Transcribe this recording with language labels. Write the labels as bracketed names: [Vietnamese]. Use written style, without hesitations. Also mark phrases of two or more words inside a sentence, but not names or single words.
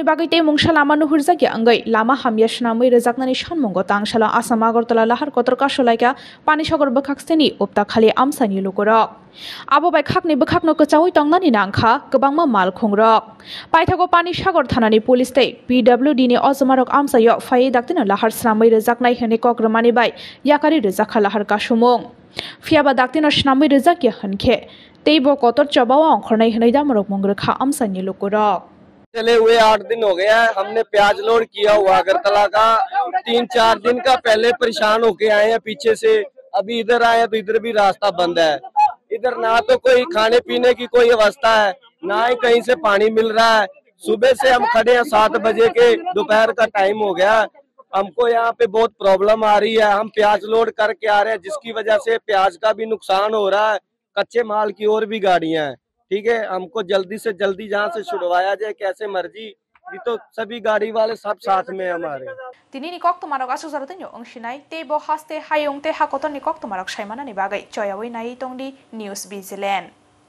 [Kok Borok] bagai te mungsha lama nuhurjaki angai lama hamya snamui rejaknani shanmungo tangshala Assam Agartala lahar kotor kasolaika Panisagar bokhakseni optakhali amsaini lukurok abo bai khakni bokhakno kchawi tongnani nangkha kwbangma mal khungrok paithago Panisagar thanani police tei PWD ni ojomarok amsayo phai daktino lahar snamui rejaknai hene kokromani bai yakari rejakha lahar kasumung fiaba daktino snamui rejaki hankhe teibo kotor chobao onkhornai hene damrok mongrekha amsaini lukurok [Hindi] चले हुए 8 दिन हो गया है। हमने प्याज लोड किया हुआ अगरतला का 3-4 दिन का पहले परेशान होके आए हैं पीछे से अभी इधर आए हैं तो इधर भी रास्ता बंद है इधर ना तो कोई खाने पीने की कोई व्यवस्था है ना ही कहीं से पानी मिल रहा है सुबह से हम खड़े हैं 7 बजे के दोपहर का टाइम हो गया हमको यहाँ पे बहुत प्रॉब्लम आ रही है हम प्याज लोड करके आ रहे हैं जिसकी वजह से प्याज का भी नुकसान हो रहा है कच्चे माल की और भी गाड़ियां हैं ठीक है हमको जल्दी से जल्दी जहाँ से छुड़वाया जाए कैसे मर्जी भी तो सभी गाड़ी वाले सब साथ में हमारे [Kok Borok] Tinini koktomarok asukjarotenyo ongshinai teibo haste hayong te hakoton ni koktomarok saimanani bagai choyawai nai tongdi News Vigilant